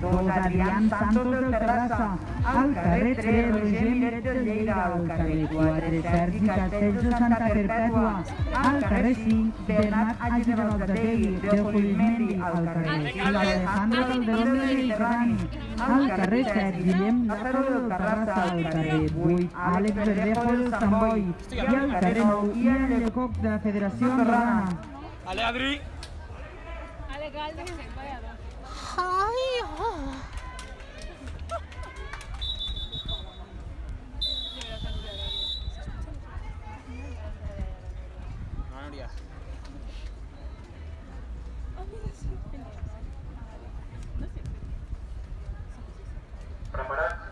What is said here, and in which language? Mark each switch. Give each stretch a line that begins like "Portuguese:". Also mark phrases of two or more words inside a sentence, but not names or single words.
Catalan: 2, Adrián Santos del Terrassa, al carrer 3, Roger Miret del Lleida, al carrer 4, Sergi Castells de Santa Perpètua, al carrer 5, Bernat Hagi de Balzategui del Polimendi, al carrer 6, Alejandro Calderón del Mediterrani, al carrer 7, Guillem Lázaro del Terrassa, al carrer 8, Àlex Verdejo del Sant Boi, i al carrer 9, Ian Llecoc de la Federació Andorrana. ¡Ale, Adri! Ale,
Spanish: calde. Vaya dos. No, Nuria. ¿Preparadas?